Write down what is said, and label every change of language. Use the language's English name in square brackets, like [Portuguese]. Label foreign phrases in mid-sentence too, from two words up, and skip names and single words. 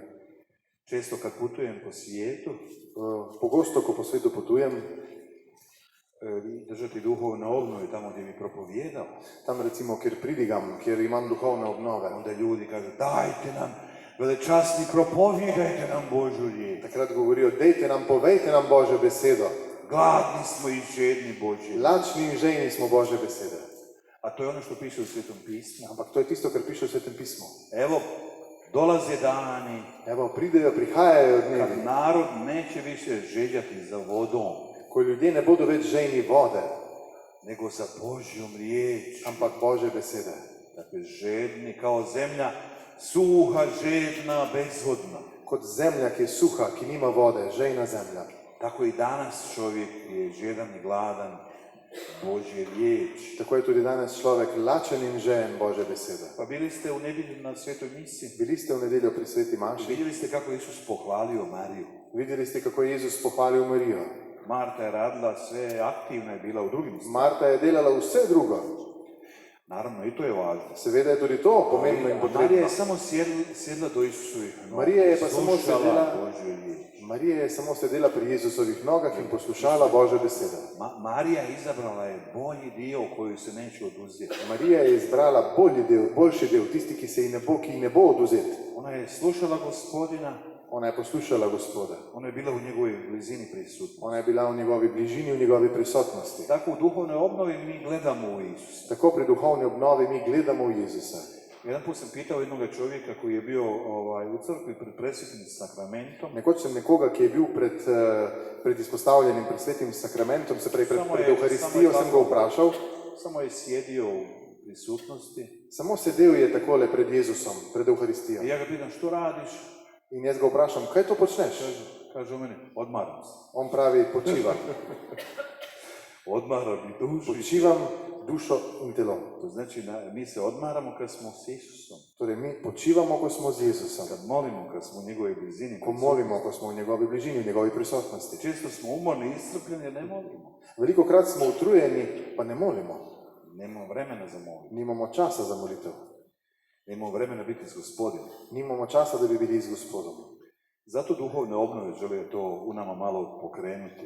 [Croatian] Često kad putujem po svijetu, [Slovenian] Pogosto, ko po svetu potujem, [Croatian] držati duhovne obnove tamo gdje bi propovijedao, [Slovenian] tam recimo, kjer pridigam, kjer imam duhovne obnove, [Croatian] onda ljudi kažu, dajte nam, velečasni, propovijedajte nam Božju riječ. [Slovenian] takrat govorijo, dejte nam, povejte nam Božjo besedo. [Croatian] Gladni smo i žedni Božji. [Slovenian] Lačni in žejni smo Božje besede. [Croatian] A to je ono što piše u Svetom pismu. [Slovenian] Ampak to je tisto, kar piše v Svetem pismu. [Croatian] Evo, dolaze dani [Slovenian] Evo, prihajajo dnevi, [Croatian] kad narod neće više željati za vodom, [Slovenian] ko ljudje ne bodo več žejni vode, [Croatian] nego za Božjom riječ. [Slovenian] ampak Božje besede. [Croatian] Dakle, žedni kao zemlja, suha, žedna, bezvodna. [Slovenian] Kot zemlja, ki je suha, ki nima vode, žejna zemlja. [Croatian] Tako i danas čovjek je žedan i gladan Božje riječ. [Slovenian] Tako je tudi danes človek lačen in žejen Božje besede. [Croatian] Pa bili ste u nedjelju na svetoj misi, [Slovenian] Bili ste v nedeljo pri sveti maši, [Croatian] vidjeli ste kako je Isus pohvalio Mariju. [Slovenian] videli ste, kako je Jezus pohvalil Marijo. [Croatian] Marta je radila sve, aktivna je bila u drugim stvarima. [Slovenian] Marta je delala vse drugo. [Croatian] Naravno, i to je važno. [Slovenian] Seveda je tudi to pomembno in [Croatian] A Marija [Slovenian] potrebno. [Croatian] je samo sjedla do Isusovih nogu, [Slovenian] Marija je pa samo [Croatian] slušala [Slovenian] sedela- [Croatian] Božju riječ. [Slovenian] Marija je samo sedela pri Jezusovih nogah in poslušala Božje besede. [Croatian] Marija izabrala je bolji dio koju se neće oduzeti. [Slovenian] Marija je izbrala boljši del, tisti, ki ji ne bo oduzet. [Croatian] Ona je slušala Gospodina, [Slovenian] Ona je poslušala Gospoda. [Croatian] ona je bila u njegovoj blizini prisutna. [Slovenian] Ona je bila v njegovi bližini, v njegovi prisotnosti. [Croatian] Tako u duhovnoj obnovi mi gledamo u Isusa. [Slovenian] Tako pri duhovni obnovi mi gledamo v Jezusa. [Croatian] Jedan put sam pitao jednog čovjeka koji je bio u crkvi pred presvetim sakramentom. [Slovenian] Nekoč sem nekoga, ki je bil pred izpostavljenim pred svetim sakramentom, se pravi pred Euharistijo, sem ga vprašal. [Croatian] Samo je sjedio u prisutnosti. [Slovenian] Samo sedel je takole pred Jezusom, pred Euharistijo. [Croatian] I ja ga pitam, što radiš? [Slovenian] In jaz ga vprašam, kaj to počneš? [Croatian] Kaže u meni, odmaram se. [Slovenian] On pravi, počivam. [Croatian] Odmaram i dušu. [Slovenian] Počivam dušo in telo. [Croatian] To znači mi se odmaramo kad smo s Isusom. [Slovenian] Torej, mi počivamo, ko smo z Jezusom. [Croatian] Kad molimo, kad smo u njegovoj blizini. [Slovenian] Ko molimo, ko smo v njegovi bližini, v njegovi prisotnosti. [Croatian] Često smo umorni i iscrpljeni jer ne molimo. [Slovenian] Veliko krat smo utrujeni, pa ne molimo. [Croatian] Nemamo vremena za molitvu. [Slovenian] Nimamo časa za molitev. [Croatian] Nemamo vremena biti s Gospodinom. [Slovenian] Nimamo časa da bi bili z Gospodom. [Croatian] Zato duhovne obnove žele to u nama malo pokrenuti.